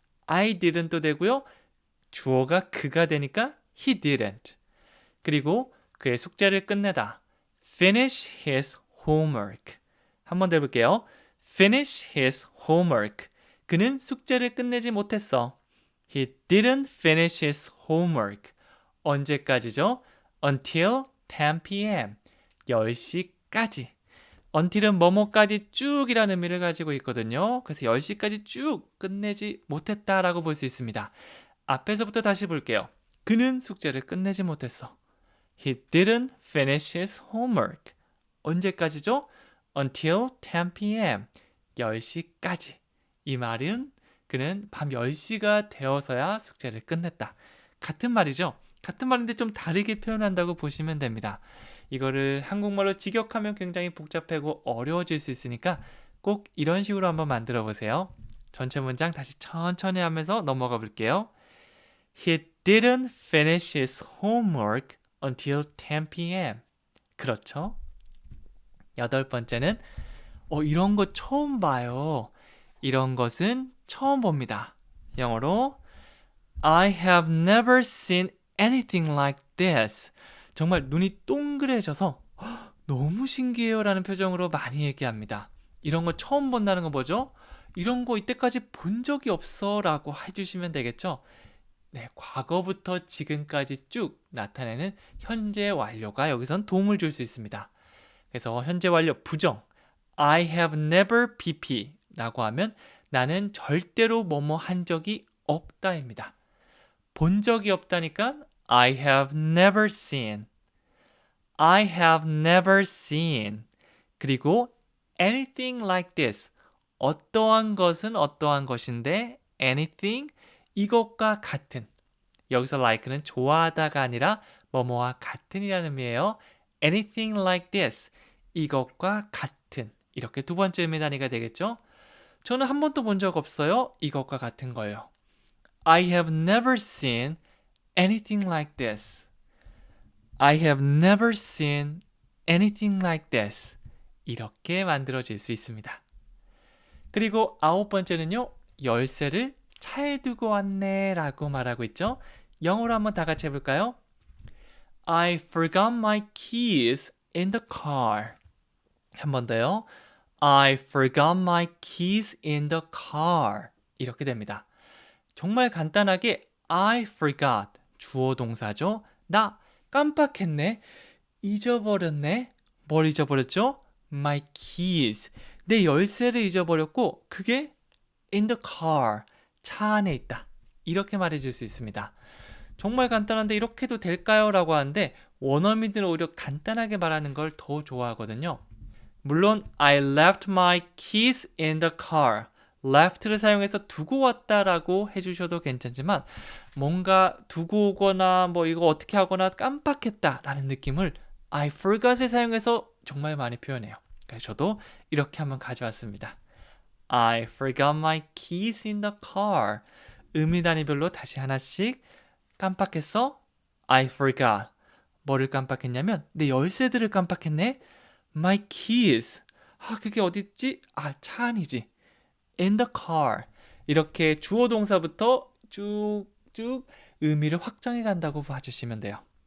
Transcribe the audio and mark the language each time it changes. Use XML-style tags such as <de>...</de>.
<ko>I didn't도 되고요. 주어가 그가 되니까</ko> <en>he didn't.</en> <ko>그리고 그의 숙제를 끝내다.</ko> <en>finish his homework.</en> <ko>한번 더 해볼게요.</ko> <en>finish his homework.</en> <ko>그는 숙제를 끝내지 못했어.</ko> <en>He didn't finish his homework.</en> <ko>언제까지죠?</ko> <en>Until 10 p.m.</en> <ko>10시까지. until은 뭐뭐까지 쭉이라는 의미를 가지고 있거든요. 그래서 10시까지 쭉 끝내지 못했다라고 볼 수 있습니다. 앞에서부터 다시 볼게요. 그는 숙제를 끝내지 못했어.</ko> <en>He didn't finish his homework.</en> <ko>언제까지죠?</ko> <en>Until 10 p.m.</en> <ko>10시까지. 이 말은 그는 밤 10시가 되어서야 숙제를 끝냈다. 같은 말이죠. 같은 말인데 좀 다르게 표현한다고 보시면 됩니다. 이거를 한국말로 직역하면 굉장히 복잡하고 어려워질 수 있으니까 꼭 이런 식으로 한번 만들어 보세요. 전체 문장 다시 천천히 하면서 넘어가 볼게요. He didn't finish his homework until 10 p.m. 그렇죠? 여덟 번째는 이런 거 처음 봐요. 이런 것은 처음 봅니다. 영어로</ko> <en>I have never seen anything like this.</en> <ko>정말 눈이 동그래져서 너무 신기해요 라는 표정으로 많이 얘기합니다. 이런 거 처음 본다는 거 뭐죠? 이런 거 이때까지 본 적이 없어 라고 해주시면 되겠죠? 네, 과거부터 지금까지 쭉 나타내는 현재 완료가 여기선 도움을 줄 수 있습니다. 그래서 현재 완료 부정 I have never BP 라고 하면 나는 절대로 뭐뭐 한 적이 없다입니다. 본 적이 없다니까</ko> <en>I have never seen. I have never seen.</en> <ko>그리고</ko> <en>anything like this.</en> <ko>어떠한 것은 어떠한 것인데 anything 이것과 같은. 여기서 like는 좋아하다가 아니라 뭐뭐와 같은이라는 의미예요.</ko> <en>anything like this.</en> <ko>이것과 같은. 이렇게 두 번째 의미 단위가 되겠죠? 저는 한 번도 본 적 없어요. 이것과 같은 거예요.</ko> <en>I have never seen anything like this. I have never seen anything like this.</en> <ko>이렇게 만들어질 수 있습니다. 그리고 아홉 번째는요. 열쇠를 차에 두고 왔네 라고 말하고 있죠. 영어로 한번 다 같이 해볼까요?</ko> <en>I forgot my keys in the car.</en> <ko>한 번 더요.</ko> <en>I forgot my keys in the car.</en> <ko>이렇게 됩니다. 정말 간단하게 I forgot 주어 동사죠. 나 깜빡했네. 잊어버렸네. 뭘 잊어버렸죠?</ko> <en>My keys.</en> <ko>내 열쇠를 잊어버렸고 그게</ko> <en>in the car.</en> <ko>차 안에 있다. 이렇게 말해줄 수 있습니다. 정말 간단한데 이렇게 해도 될까요? 라고 하는데 원어민들은 오히려 간단하게 말하는 걸 더 좋아하거든요. 물론</ko> <en>I left my keys in the car.</en> <ko>left를 사용해서 두고 왔다라고 해주셔도 괜찮지만 뭔가 두고 오거나 뭐 이거 어떻게 하거나 깜빡했다라는 느낌을 I forgot을 사용해서 정말 많이 표현해요. 그래서 저도 이렇게 한번 가져왔습니다.</ko> <en>I forgot my keys in the car.</en> <ko>의미 단위별로 다시 하나씩 깜빡했어?</ko> <en>I forgot.</en> <ko>뭐를 깜빡했냐면 내 열쇠들을 깜빡했네.</ko> <en>My keys.</en> <ko>그게 어디 있지? 차 안이지.</ko> <en>In the car.</en> <ko>이렇게 주어 동사부터 쭉쭉 의미를 확장해 간다고 봐주시면 돼요.</ko>